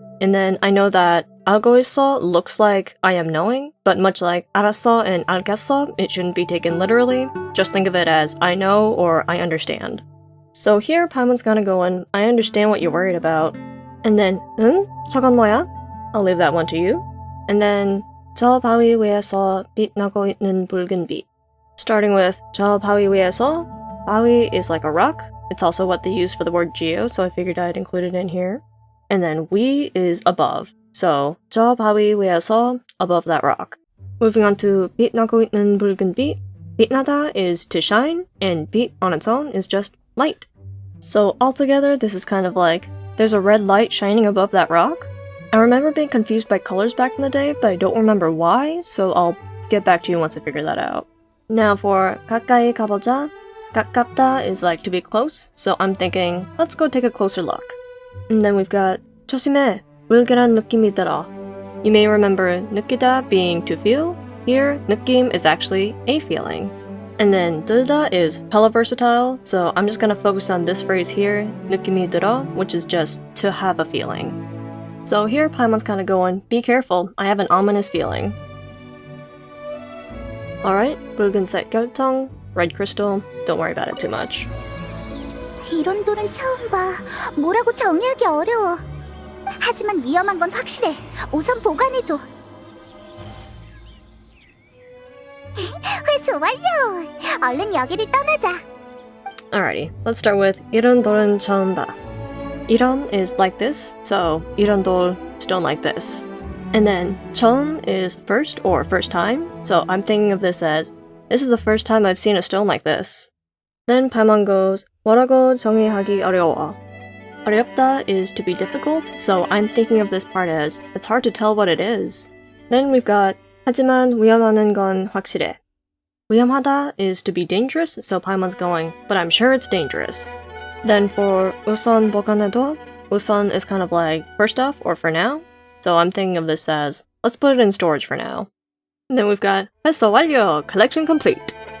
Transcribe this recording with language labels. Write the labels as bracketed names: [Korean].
[English] And then I know that [Korean] 알고 있어 [English] looks like I am knowing, but much like 알았어 and 알겠어, it shouldn't be taken literally. Just think of it as I know or I understand. So here Paimon's gonna go in, I understand what you're worried about. And then [Korean] 응? 저건 뭐야? [English] I'll leave that one to you. And then [Korean] 저 바위 위에서 빛나고 있는 붉은 빛. [English] Starting with [Korean] 저 바위 위에서, [English] 바위 is like a rock. It's also what they use for the word geo, so I figured I'd include it in here. And then 위 is above. So [Korean] 저 바위 위에서, [English] above that rock. Moving on to [Korean] 빛나고 있는 붉은 빛. [English] 빛나다 is to shine, and 빛 on its own is just light. So altogether, this is kind of like, there's a red light shining above that rock. I remember being confused by colors back in the day, but I don't remember why, so I'll get back to you once I figure that out. Now for [Korean] 가까이 가보자. [English] 가깝다 is like to be close, so I'm thinking, let's go take a closer look. And then we've got [Korean] 조심해, 불길한 느낌이 들어. [English] You may remember 느끼다 being to feel. Here, 느낌 is actually a feeling. And then 들다 is hella versatile, so I'm just gonna focus on this phrase here, [Korean] 느낌이 들어, [English] which is just to have a feeling. So here Paimon's kinda going, be careful, I have an ominous feeling. Alright, [Korean] 붉은색 결정, [English] red crystal, don't worry about it too much. [Korean] 이런 돌은 처음 봐. 뭐라고 정의하기 어려워. 하지만 위험한 건 확실해. 우선 보관해둬. 회수 완료! 얼른 여기를 떠나자. [English] Alrighty, let's start with [Korean] 이런 돌은 처음 봐. [English] 이런 is like this, so 이런 돌, stone like this. And then 처음 is first or first time, so I'm thinking of this as, this is the first time I've seen a stone like this. Then Paimon goes, [Korean] 뭐라고 정의하기 어려워. [English] 어렵다 is to be difficult, so I'm thinking of this part as, it's hard to tell what it is. Then we've got, [Korean] 하지만 위험한 건 확실해. [English] 위험하다 is to be dangerous, so Paimon's going, but I'm sure it's dangerous. Then for [Korean] 우선 보관해둬, [English] 우선 is kind of like first off or for now, so I'm thinking of this as, let's put it in storage for now. And then we've got [Korean] 했어 완료, [English] collection complete.